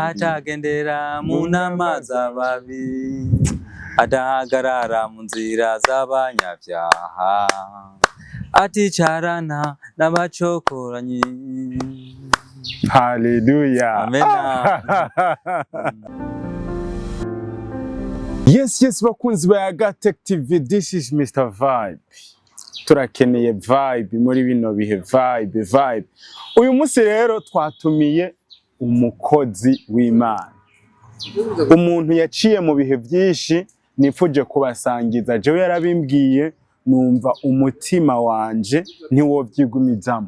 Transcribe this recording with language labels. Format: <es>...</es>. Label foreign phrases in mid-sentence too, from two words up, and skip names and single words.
<rn>atagendera mu namaza babi adahagarara mu nzira z'abanyabyaha aticarana n'abacokoranyi. Hallelujah. Amena. Yes, bakunzi ba Yagatech TV,</rn> <en>this is Mr. Vibe.</en> <rn>Turakeneye vibe muri bino bihe vibe. Uyu munsi rero twatumiye umukozi w'Imana. Umuntu yaciye mu bihe byinshi nifuje kubasangiza. Jewe yarabimbwiye numva umutima wanje ntiwovyigumizamo.</rn>